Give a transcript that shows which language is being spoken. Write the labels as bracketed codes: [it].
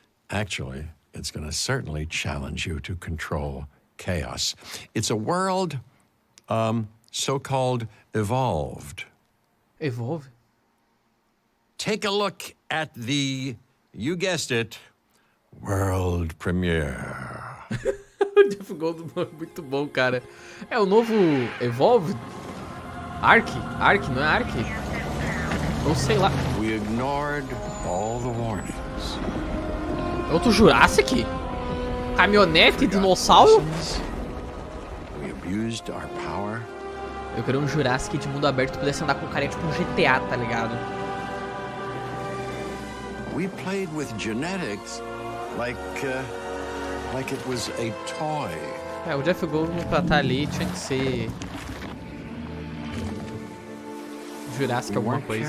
[en] Actually, it's going to certainly challenge you to control chaos. It's a world so-called evolved. Evolve? Take a look at the, you guessed it, world premiere. [pt] O Jeff Goldblum é muito bom, cara. É o novo Evolve? Ark, não é Ark? Ou sei lá. [en] We ignored all the warnings. [pt] É outro Jurassic? Caminhonete, dinossauro? [en] We abused our power. [pt] Eu queria um Jurassic de mundo aberto que pudesse andar com carinha tipo um GTA, tá ligado? [en] We played with genetics like it was a toy. [pt] É, o Jeff Goldblum pra estar ali tinha que ser Jurassic alguma coisa.